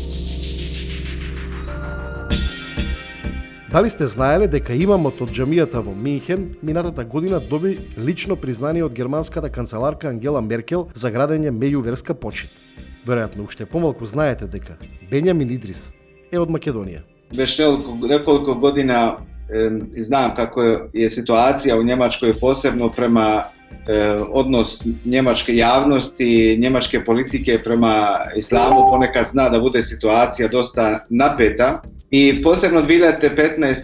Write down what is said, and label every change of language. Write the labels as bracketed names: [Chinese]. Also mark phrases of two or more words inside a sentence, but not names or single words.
[Macedonian] Дали сте знаеле дека имамот од џамијата во Минхен минатата година доби лично признание од германската канцеларка Ангела Меркел за градење меѓуверска почит? Веројатно уште помалку знаете дека Бенјамин Идрис е од Македонија. [Bosnian] Вeć nekoliko godina znam kako je situacija u Njemačkoj posebno prema odnos njemačke javnosti, njemačke politike prema islamu ponekad zna da bude situacija dosta napeta i posebno 2015.